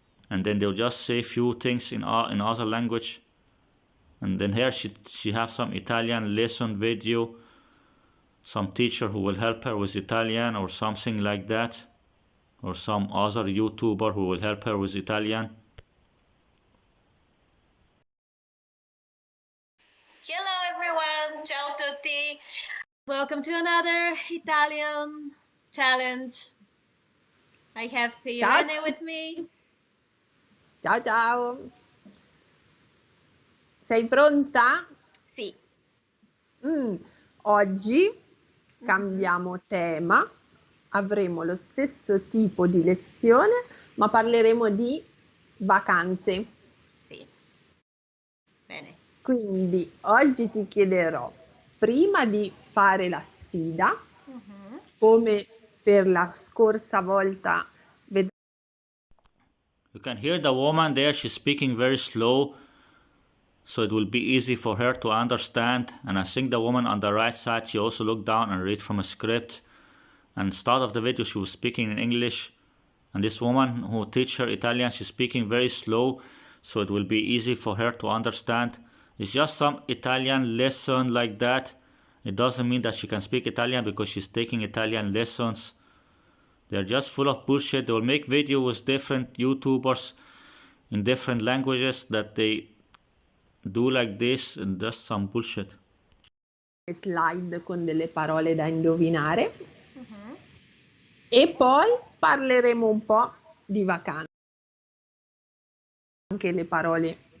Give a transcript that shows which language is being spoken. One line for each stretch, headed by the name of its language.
English: And then they'll just say few things in other language. And then here she have some Italian lesson video. Some teacher who will help her with Italian or something like that. Or some other YouTuber who will help her with Italian. Hello everyone,
Italian: ciao tutti.
English: Welcome to another Italian challenge. I have Irene with me.
Italian: Ciao ciao! Sei pronta? Sì. Oggi cambiamo tema, avremo lo stesso tipo di lezione, ma parleremo di vacanze. Sì. Bene. Quindi oggi ti chiederò, prima di fare la sfida, come per la scorsa volta,
English: You can hear the woman there, she's speaking very slow, so it will be easy for her to understand. And I think the woman on the right side, she also looked down and read from a script. And start of the video, she was speaking in English. And this woman who teach her Italian, she's speaking very slow, so it will be easy for her to understand. It's just some Italian lesson like that. It doesn't mean that she can speak Italian because she's taking Italian lessons. They're just full of bullshit. They will make videos with different YouTubers in different languages that they do like this, and just some bullshit.
Italian: slide con delle parole da indovinare e poi parleremo un po' di vacanze. Anche le parole